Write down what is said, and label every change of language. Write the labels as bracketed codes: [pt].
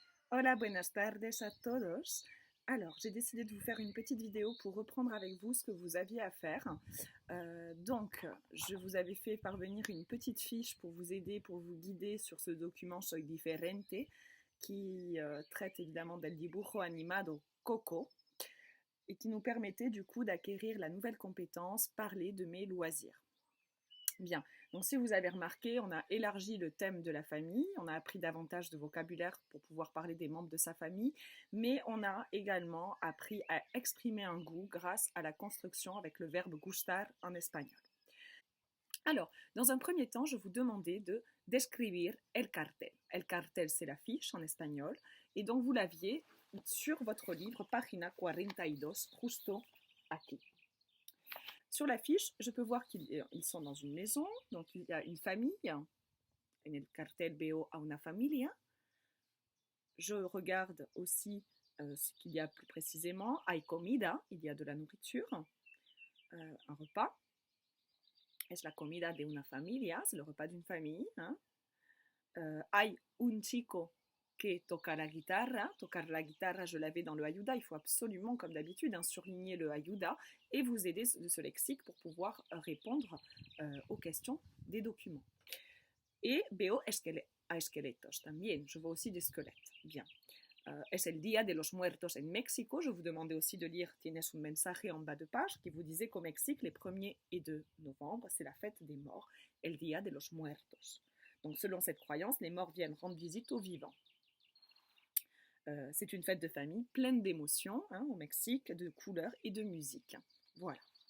[es] Hola, buenas tardes a todos. [fr] Alors, j'ai décidé de vous faire une petite vidéo pour reprendre avec vous ce que vous aviez à faire. Donc, je vous avais fait parvenir une petite fiche pour vous aider, pour vous guider sur ce document Soy Diferente, qui traite évidemment [es] del dibujo animado Coco, [fr] et qui nous permettait du coup d'acquérir la nouvelle compétence parler de mes loisirs. Bien, donc si vous avez remarqué, on a élargi le thème de la famille, on a appris davantage de vocabulaire pour pouvoir parler des membres de sa famille, mais on a également appris à exprimer un goût grâce à la construction avec le verbe gustar en espagnol. Alors, dans un premier temps, je vous demandais de [es] describir el cartel. El cartel, [fr] c'est la fiche en espagnol, et donc vous l'aviez sur votre livre, [es] página 42, justo aquí. [fr] Sur la fiche, je peux voir qu'ils sont dans une maison, donc il y a une famille. [es] En el cartel veo a una familia. [fr] Je regarde aussi ce qu'il y a plus précisément. [es] Hay comida, [fr] il y a de la nourriture, un repas. [es] Es la comida de una familia, [fr] c'est le repas d'une famille. Hein. [es] Hay un chico que toca la guitarra. Tocar la guitarra, [fr] je l'avais dans le ayuda. Il faut absolument, comme d'habitude, surligner le ayuda et vous aider de ce lexique pour pouvoir répondre aux questions des documents. [es] Et veo a esqueletos también. [fr] Je vois aussi des squelettes. Bien. [es] Es el día de los muertos en Mexico. [fr] Je vous demandais aussi de lire [es] Tienes un mensaje [fr] en bas de page qui vous disait qu'au Mexique, les 1er et 2 novembre, c'est la fête des morts. [es] El día de los muertos. [fr] Donc, selon cette croyance, les morts viennent rendre visite aux vivants. C'est une fête de famille pleine d'émotions au Mexique, de couleurs et de musique. Voilà.